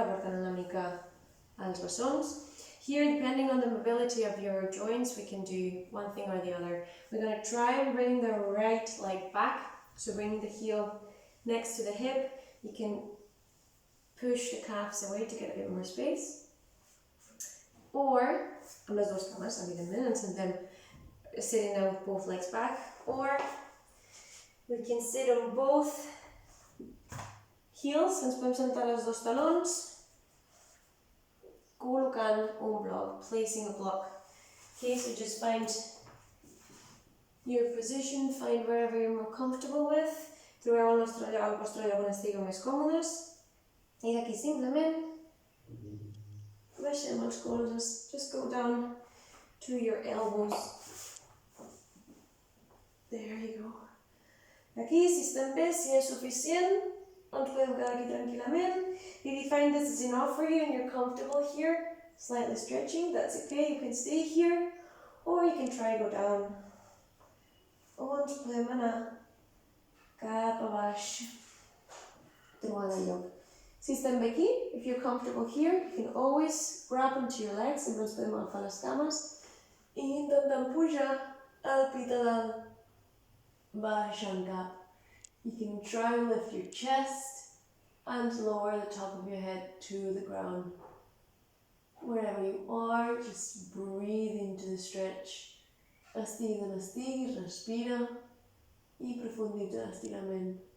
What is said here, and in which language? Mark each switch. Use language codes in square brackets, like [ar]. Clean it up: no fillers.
[ca] Apartant una mica els bessons. [en] Here, depending on the mobility of your joints, we can do one thing or the other. We're going to try and bring the right leg back, so bringing the heel next to the hip. You can push the calves away to get a bit more space. [ca] Or, amb les dues cames, evidentment, ens sentem [en] sitting down with both legs back. Or, we can sit on both heels, [ca] ens podem sentar les dos talons, col·locant un bloc, [en] placing a block. Okay, so just find your position, find wherever you're more comfortable with. [ca] Trobeu el vostre lloc on estigueu més còmodes. I d'aquí simplement baixem els colzes, [en] just go down to your elbows. There you go. [ca] Aquí, si estem bé, si és suficient, ens podem quedar aquí tranquil·lament. [en] If you find this is enough for you and you're comfortable here, slightly stretching, that's okay, you can stay here, or you can try go down. [ca] O ens podem anar cap a baix, trobant el lloc. Si estem bé aquí, [en] if you're comfortable here, you can always grab onto your legs, [ca] sempre ens podem agafar les cames i intentant pujar el pit a dalt, baixant cap. [en] You can try and lift your chest and lower the top of your head to the ground. Wherever you are, just breathe into the stretch. [ca] Estigui d'on estiguis, respira i profunditza l'estirament.